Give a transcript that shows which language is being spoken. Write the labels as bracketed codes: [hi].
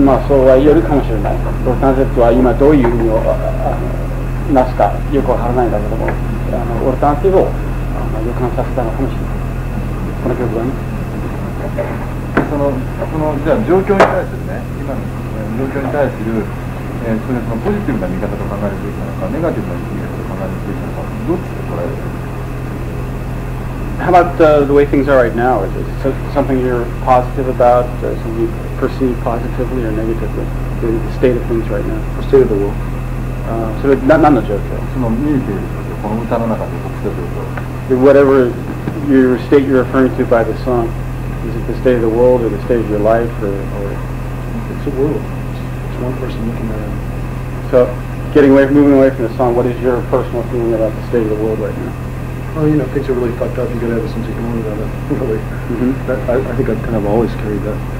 [ja] そうは言えるかもしれない。オルタナティブは今どういう意味をなすかよくわからないんだけども、オルタナティブを予感させたのかもしれない。この曲はね。じゃあ状況に対するね、今の状況に対する、そのポジティブな見方と考えるべきなのか、ネガティブな見方と考えるべきなのか、どっちで捉える？ [en] How about the way things are right now? Is it something you're positive about, something you perceive positively or negatively? The state of things right now? The state of the world. [ja] それ何の状況？その見えている状況、この歌の中で起きた状況。 [en] Whatever your state you're referring to by the song, is it the state of the world or the state of your life, or? It's the world. It's one person looking at it. So, moving away from the song, what is your personal feeling about the state of the world right now? Well, things are really fucked up. You gotta have a sense of humor about it. Really. I think I've kind of always carried that.